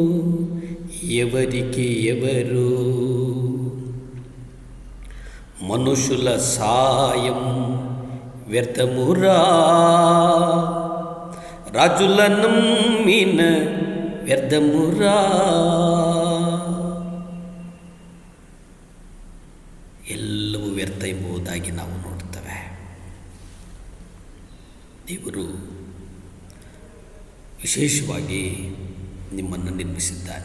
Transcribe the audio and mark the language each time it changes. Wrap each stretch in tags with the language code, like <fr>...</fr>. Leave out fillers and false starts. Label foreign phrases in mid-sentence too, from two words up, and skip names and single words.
<te>ఎవరికి ఎవరు మనుషుల సాయం వ్యర్థమురా, రాజుల నమ్మిన వ్యర్థమురా.</te> <kn>ಎಲ್ಲವೂ ವ್ಯರ್ಥ ಎಂಬುದಾಗಿ ನಾವು ನೋಡುತ್ತೇವೆ. ದೇವರು ವಿಶೇಷವಾಗಿ ನಿಮ್ಮನ್ನು ನಿರ್ಮಿಸಿದ್ದಾನೆ.</kn>